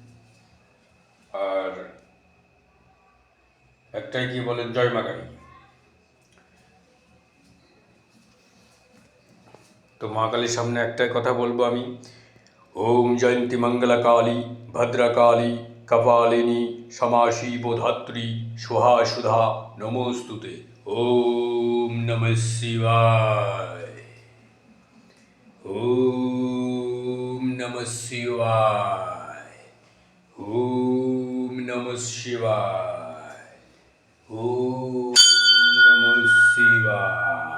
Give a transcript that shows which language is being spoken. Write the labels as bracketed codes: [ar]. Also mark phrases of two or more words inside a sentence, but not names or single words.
[bn] আর একটাই কি বলেন, জয় মা কালী। তো মা কালীর সামনে একটাই কথা বলবো আমি, [sa] ওম জয়ন্তী মঙ্গলা কালী ভদ্রা কালী কপালিনী সমাশীব ধাত্রী সুহা সুধা নমস্তুতে। ওম নমঃ শিবায়। ওম নমঃ শিবায়। ওম নমঃ শিবায়। ওম নমঃ শিবায়।